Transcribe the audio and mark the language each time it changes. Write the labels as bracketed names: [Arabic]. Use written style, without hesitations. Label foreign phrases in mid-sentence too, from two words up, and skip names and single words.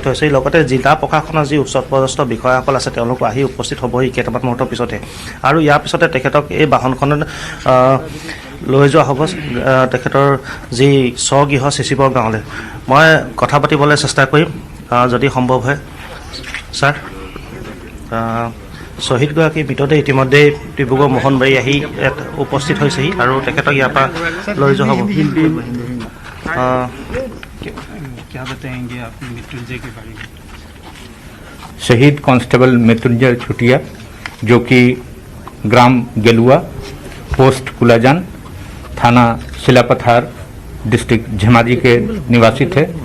[Assamese] হৈছে লগতে জিলা প্ৰশাসনৰ যি উচ্চপদস্থ বিষয়াসকল আছে তেওঁলোকো আহি উপস্থিত হ'বহি কেইটামান মুহূৰ্তৰ পিছতে আৰু ইয়াৰ পিছতে তেখেতক এই বাহনখনত লৈ যোৱা হ'ব তেখেতৰ যি স্বগৃহ চিচিবৰ গাঁৱলৈ মই কথা পাতিবলৈ চেষ্টা কৰিম যদি সম্ভৱ হয় ছাৰ শ্বহীদগৰাকী মৃতদেহ ইতিমধ্যে ডিব্ৰুগড় মোহনবাৰী আহি ইয়াত উপস্থিত হৈছেহি আৰু তেখেতক ইয়াৰ পৰা লৈ যোৱা হ'ব [Hindi] क्या बताएंगे आप मृत्युंजय के बारे में? शहीद कांस्टेबल मृत्युंजय छुटिया जो कि ग्राम गेलुआ पोस्ट कुलाजान थाना शिलापथार डिस्ट्रिक्ट झमाजी के निवासी थे।